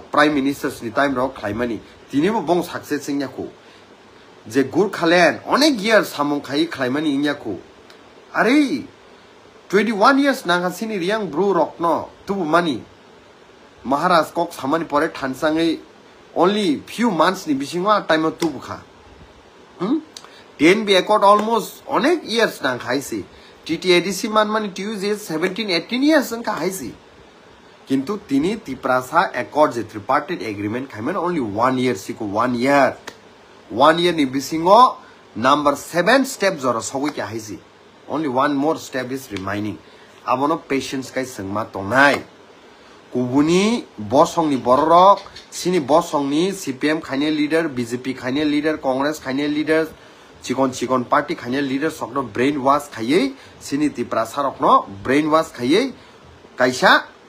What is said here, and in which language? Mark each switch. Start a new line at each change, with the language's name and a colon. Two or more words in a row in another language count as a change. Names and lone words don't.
English: Prime Minister
Kok Borok: ni time rok khlaimani tini bo bong success singya ko je Gurkhaland onek years samong khai khlaimani ingya ko are 21 years nagasini riang bru rok no tubu mani Maharaj kok samani pore thansangai
English: only few months
Kok Borok: ni bisingwa time tubu kha 10 be accord almost onek years nang khaisi TTADC man mani Tuesdays 17 18 years nang khaisi Kintu tini tiprasa accord je
English: tripartite agreement
Kok Borok: kaiman
English: only 1 year
Kok Borok: siko 1 year ni bisingo number 7 step zora sogoi kya haisi
English: only one more step is remaining
Kok Borok: abono patience kai sengma tongnai kubuni bosong ni borok sini bosong ni CPM khaine leader BJP khaine leader Congress khaine leader chikon party khaine leader sokno
English: brain wash
Kok Borok: khaiye sini tiprasa rokno
English: brain wash
Kok Borok: khaiye kaisa